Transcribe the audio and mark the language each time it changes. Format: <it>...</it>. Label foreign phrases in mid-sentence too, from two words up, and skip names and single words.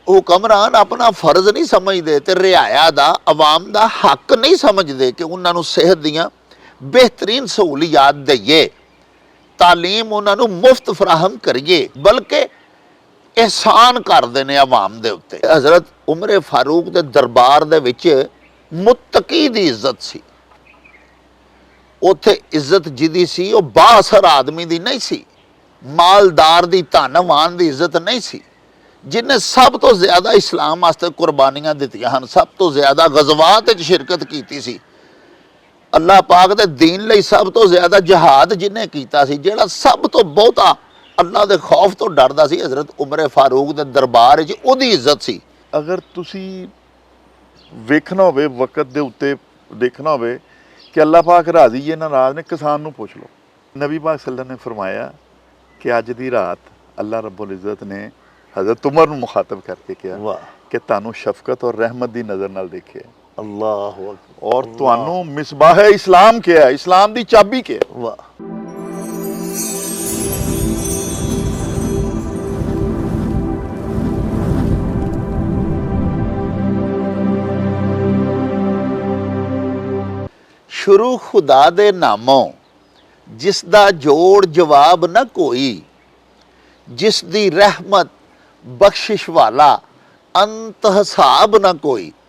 <ur>حکمران اپنا فرض نہیں سمجھتے تو رعایا کا عوام کا حق نہیں سمجھتے کہ انہوں نے</ur> <pa>صحت دیاں بہترین سہولیات دئیے,</pa> <ur>تعلیم انہوں نے مفت فراہم کریے، بلکہ احسان کرتے ہیں عوام کے اتے.</ur> <pa>حضرت عمر فاروق دے دربار دے وچ متقی دی عزت سی. اوتھے عزت جہدی سی او بااثر آدمی دی نہیں سی، مالدار دی دھنوان دی عزت نہیں سی، جنہاں سب توں زیادہ اسلام واسطے قربانیاں دتیاں ہن، سب توں زیادہ غزوات وچ شرکت کیتی سی، اللہ پاک دے دین لئی سب توں زیادہ جہاد جنہاں کیتا سی، جہڑا سب توں بہتا اللہ دے خوف توں ڈردا سی، حضرت عمر فاروق دے دربار وچ اوہدی عزت سی. اگر تسی ویکھنا ہووے وقت دے اتے دیکھنا ہووے کہ اللہ پاک راضی ہے ناراض نے، کسان نوں پچھ لو. نبی پاک</pa> <ar>صلى الله عليه وسلم</ar> <pa>نے فرمایا کہ اج دی رات</pa> <ar>الله رب العزة</ar> <pa>نے حضرت عمر نوں مخاطب کر کے کہا کہ تہانوں شفقت اور رحمت دی نظر نال دیکھے अल्लाह اور تہانوں مصباح اسلام کیا، اسلام دی چابی کیا. वाह। شروع خدا دے ناموں جس دا جوڑ جواب نہ کوئی، جس دی رحمت بخشش والا انت حساب نہ کوئی.</pa>